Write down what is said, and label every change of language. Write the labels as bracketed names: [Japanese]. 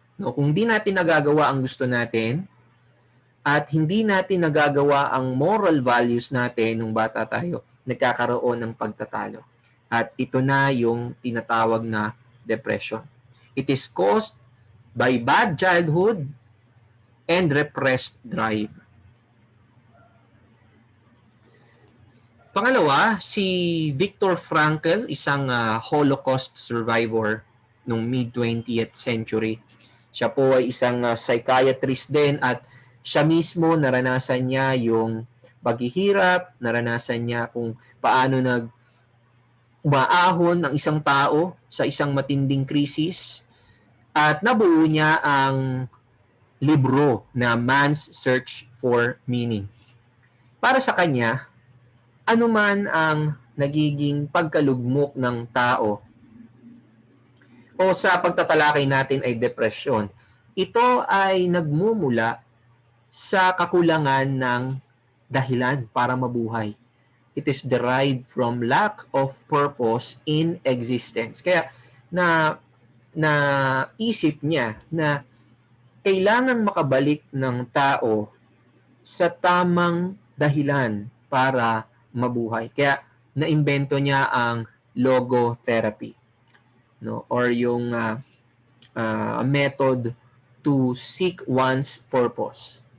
[Filipino] No, kung hindi natin nagagawa ang gusto natin at hindi natin nagagawa ang moral values natin nung bata tayo, nagkakaroon ng pagtatalo. At ito na yung tinatawag na depression. [English] It is caused by bad childhood and repressed drive. [Filipino] Pangalawa, si Viktor Frankl, isang Holocaust survivor noong mid-20th century. Siya po ay isang psychiatrist din at siya mismo naranasan niya yung paghihirap, naranasan niya kung paano umaahon ng isang tao sa isang matinding krisis at nabuo niya ang libro na Man's Search for Meaning. Para sa kanya, anuman ang nagiging pagkalugmok ng tao o sa pagtatalakay natin ay depresyon, ito ay nagmumula sa kakulangan ng dahilan para mabuhay. [English] It is derived from lack of purpose in existence. [Filipino] Kaya na isip niya na kailangan makabalik ng tao sa tamang dahilan para mabuhay. Kaya naimbento niya ang logotherapy, no, or yung [English] method to seek one's purpose.